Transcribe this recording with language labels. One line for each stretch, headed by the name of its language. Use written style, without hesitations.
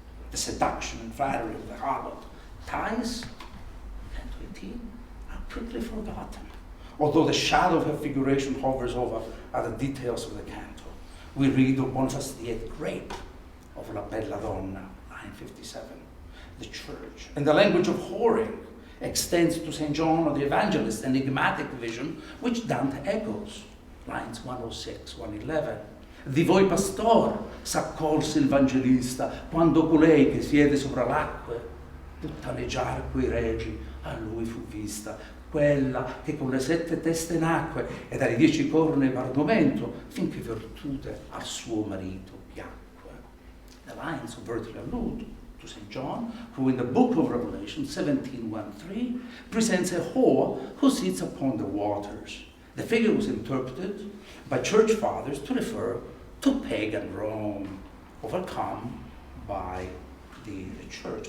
English: The seduction and flattery of the harlot, ties, and 18, are quickly forgotten, although the shadow of her figuration hovers over other details of the canto. We read of Boniface VIII rape of La Bella Donna, line 57. The church, and the language of whoring, extends to St. John the Evangelist's enigmatic vision, which Dante echoes, lines 106, 111.
Italian: Di voi pastor s'accorse il Evangelista quando colei che siede sopra l'acque puttaneggiar quei regi a lui fu vista, quella che con le 7 teste nacque e dalle 10 corna ebbe argomento finché virtute al suo marito piacque.
English: The lines overtly allude to St. John, who in the book of Revelation 17:1-3 presents a whore who sits upon the waters. The figure was interpreted by church fathers to refer to pagan Rome, overcome by the church.